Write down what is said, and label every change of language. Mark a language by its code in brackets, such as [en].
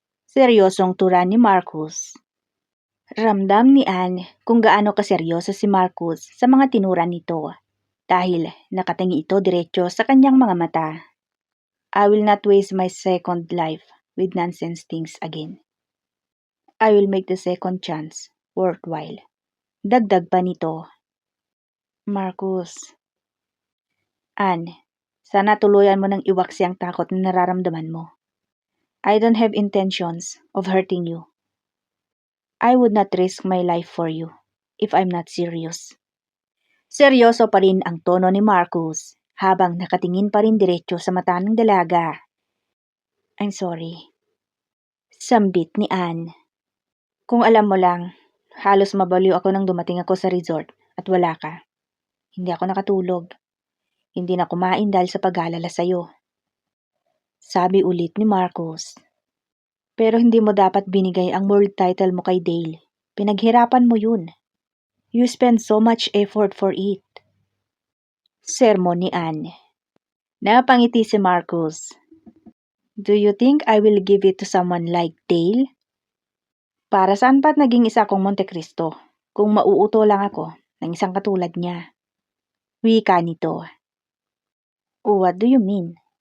[tl] Seryosong tura ni Marcus. Ramdam ni Anne kung gaano kaseryoso si Marcus sa mga tinura nito dahil nakatingi ito diretso sa kanyang mga mata. [en] I will not waste my second life with nonsense things again. I will make the second chance worthwhile. [tl] Dagdag pa nito. Marcus. Anne, sana tuluyan mo ng iwaksi ang takot na nararamdaman mo. [en] I don't have intentions of hurting you. I would not risk my life for you if I'm not serious. [tl] Seryoso pa rin ang tono ni Marcus habang nakatingin pa rin diretso sa mata ng dalaga. [en] I'm sorry. [tl] Sambit ni Anne. Kung alam mo lang, halos mabaliw ako nang dumating ako sa resort at wala ka. Hindi ako nakatulog. Hindi na kumain dahil sa pag-aalala sa'yo. Sabi ulit ni Marcus. Pero hindi mo dapat binigay ang world title mo kay Dale. Pinaghirapan mo yun. [en] You spend so much effort for it. [tl] Sermon ni Anne. Napangiti si Marcus. [en] Do you think I will give it to someone like Dale? [tl] Para saan pa't naging isa kong Monte Cristo kung mauuto lang ako ng isang katulad niya? Wika nito. [en] What do you mean?